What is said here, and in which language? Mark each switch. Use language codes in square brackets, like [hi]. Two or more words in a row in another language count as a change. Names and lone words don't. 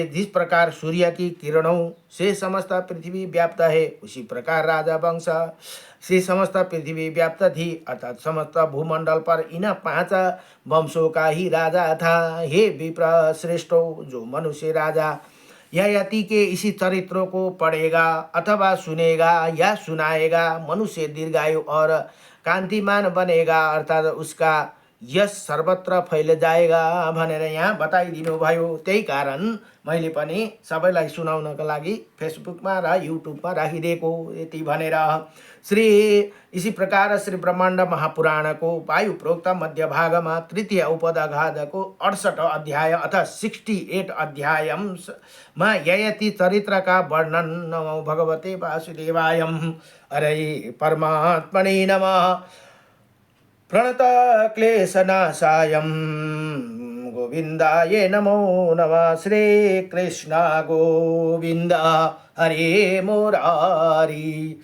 [hi] जिस प्रकार सूर्य की किरणों से समस्त पृथ्वी व्याप्त है, उसी प्रकार राजा वंश से समस्त पृथ्वी व्याप्त थी, अर्थात समस्त भूमंडल पर इन 5 वंशों का ही राजा था। हे विप्र श्रेष्ठो, जो मनुष्य राजा ययाति के इसी चरित्रों को पढ़ेगा अथवा सुनेगा या सुनाएगा, मनुष्य दीर्घायु और कांतिमान बनेगा, अर्थात उसका यश सर्वत्र फैल जाएगा [ne] भनेर यहाँ बताइदिनु भयो। त्यही कारण मैले पनि सबैलाई सुनाउनको लागि फेसबुकमा र युट्युबमा राखिदिएको यति भनेर। [hi] इसी प्रकार श्री ब्रह्माण्ड महापुराण को वायु प्रोक्त मध्य भागमा तृतीय उपदघात को 68 अध्याय अथवा 68 अध्यायमा ययाति चरित्र का वर्णन। [sa] नमो भगवते वासुदेवाय। हरे परमात्मने नमः। प्रणत क्लेशनाशाय गोविंदाय नमो नमः। श्री कृष्ण गोविंद हरे मुरारी।